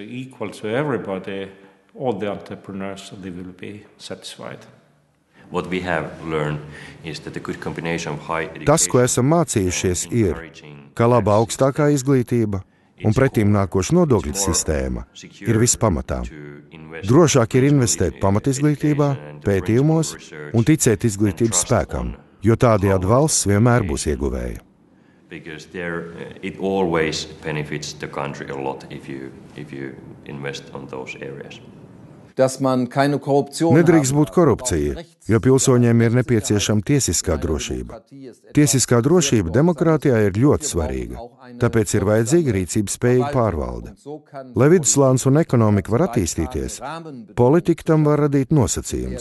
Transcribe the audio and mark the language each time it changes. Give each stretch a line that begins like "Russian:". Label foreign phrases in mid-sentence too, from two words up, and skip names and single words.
Latvian: Tas, ko esam mācījušies, ir, ka laba augstākā izglītība un pretīm nākoša nodokļu sistēma ir viss pamatā. Drošāk ir investēt pamatizglītībā, pētījumos un ticēt izglītības spēkam, jo tādējādi valsts vienmēr būs ieguvēja.
English: Because it always benefits the country a lot if you invest on those areas.
Latvian: Nedrīkst būt korupcija, jo pilsoņiem ir nepieciešama tiesiskā drošība. Tiesiskā drošība demokrātijā ir ļoti svarīga, tāpēc ir vajadzīga rīcības spējīga pārvalde. Lai viduslāns un ekonomika var attīstīties, politika tam var radīt nosacījumus.